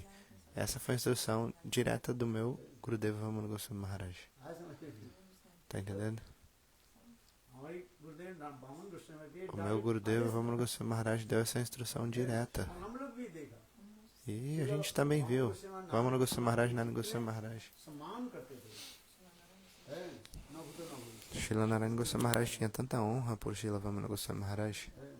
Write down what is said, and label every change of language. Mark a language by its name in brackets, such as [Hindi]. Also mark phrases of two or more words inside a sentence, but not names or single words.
[Portuguese] Essa foi a instrução direta do meu Gurudeva Vamana Goswami Maharaj. Tá entendendo? O meu Gurudeva Vamana Goswami Maharaj deu essa instrução direta. E a gente também viu. Vamana Goswami Maharaj, Narayana Goswami Maharaj. Srila Narayana Goswami Maharaj tinha tanta honra por Srila Vamana Goswami Maharaj.